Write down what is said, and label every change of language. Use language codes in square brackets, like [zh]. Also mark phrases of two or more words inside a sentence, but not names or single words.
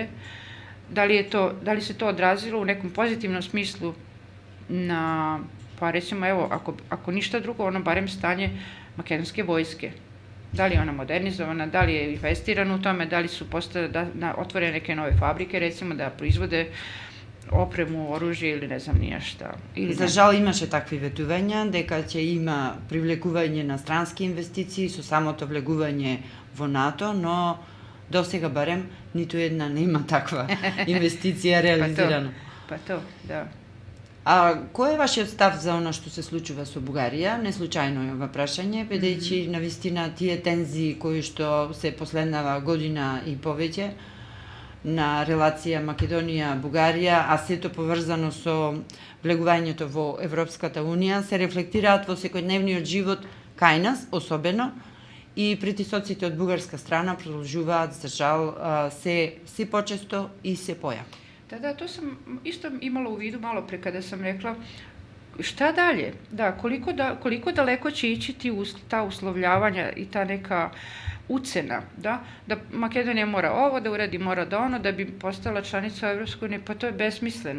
[sr] Da li se to odrazilo u nekom pozitivnom smislu na, pa recimo, evo, ako ništa drugo, barem stanje makedonske vojske. Da li je ona modernizovana, da li je investirano u tome, da li su otvorene neke nove fabrike, recimo, da proizvode opremu, oružje ili ne znam nija šta. [mk] За жал имаше такви ветувања дека ќе има привлекување на странски инвестиции со самото влегување во НАТО, но до сега барем ниту една нема таква инвестиција реализирана. [sr] Pa to, da. [mk] А кој е вашиот став за она што се случува со Бугарија? Не случајно е ова прашање, бидејќи навистина тие тензии кои што се последнава година и повеќе на релација Македонија-Бугарија, а сето поврзано со влегувањето во Европската Унија, се рефлектираат во секојдневниот живот кај нас, особено, и притисоците од бугарска страна продолжуваат, за жал, се почесто и се појако. [sr] Da, to sam isto imala u vidu malo pre kada sam rekla šta dalje, da, koliko daleko će ići ta uslovljavanja i ta neka ucena, da Makedonija mora ovo da uradi, mora da ono, da bi postala članica Evropske unije, pa to je besmisleno.